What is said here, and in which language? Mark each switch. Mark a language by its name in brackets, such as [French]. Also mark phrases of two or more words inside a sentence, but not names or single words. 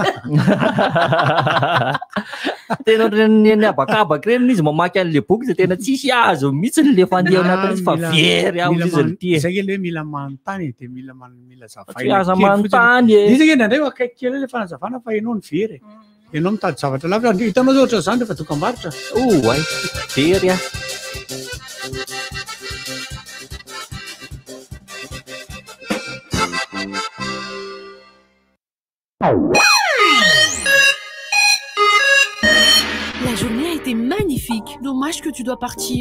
[Malagasy] tena ny habakabaka reny izy mamaky an'le boky de tena tsisy azo mihitsy le fandeha anatin'izy fa very amin'izy ity zay le mila manontany de mila zavaina aza manontany izy ke nandray akaiky kely le fanazavana fa ianao ny very ianao mitady zavatra lavitra hitanao zao ohatra zany rehefa dokam-barotra ay very a [French] La journée a été magnifique. Dommage que tu dois partir.